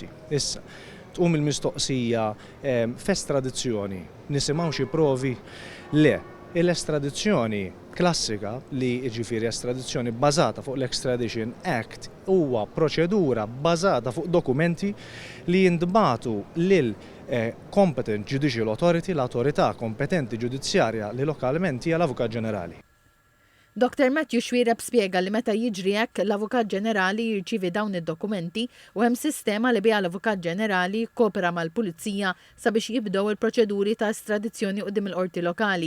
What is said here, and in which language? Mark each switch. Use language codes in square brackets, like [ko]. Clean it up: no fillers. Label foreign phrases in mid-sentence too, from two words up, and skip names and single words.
[mt] Issa tqum il-mistoqsija f'estradizzjoni nisimgħu xi provi le. Il-estradizzjoni klassika li ġifieri estradizzjoni bbażata fuq l-Extradition Act huwa proċedura bbażata fuq dokumenti li jintbagħtu lil [en] competent judicial authority, [mt] l-awtorità kompetenti ġudizzjarja li lokalment hija l-Avukat Ġenerali. Dr. Matthew Xwiereb spjega li meta jiġri hekk l-Avukat Ġenerali jirċievi dawn id-dokumenti u hemm sistema li biha l-Avukat Ġenerali jkopera mal-Pulizija sabiex jibdew il-proċeduri ta' estradizzjoni quddiem il-qorti lokali.